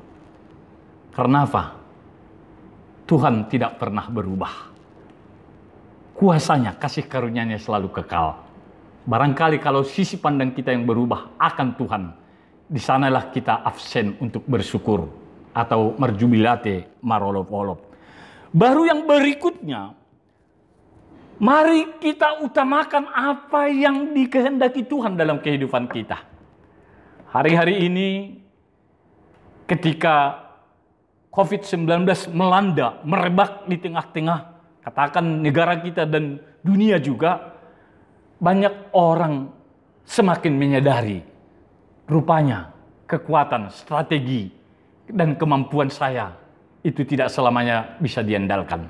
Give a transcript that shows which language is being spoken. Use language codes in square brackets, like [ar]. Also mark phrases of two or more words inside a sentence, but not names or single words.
[id] Karena apa? Tuhan tidak pernah berubah. Kuasanya, kasih karunia-Nya selalu kekal. Barangkali kalau sisi pandang kita yang berubah akan Tuhan, di sanalah kita absen untuk bersyukur atau [sim] merjubilate marolop-olop. [id] Baru yang berikutnya, mari kita utamakan apa yang dikehendaki Tuhan dalam kehidupan kita. Hari-hari ini ketika COVID-19 melanda, merebak di tengah-tengah, katakan negara kita dan dunia juga, banyak orang semakin menyadari rupanya kekuatan, strategi, dan kemampuan saya itu tidak selamanya bisa diandalkan.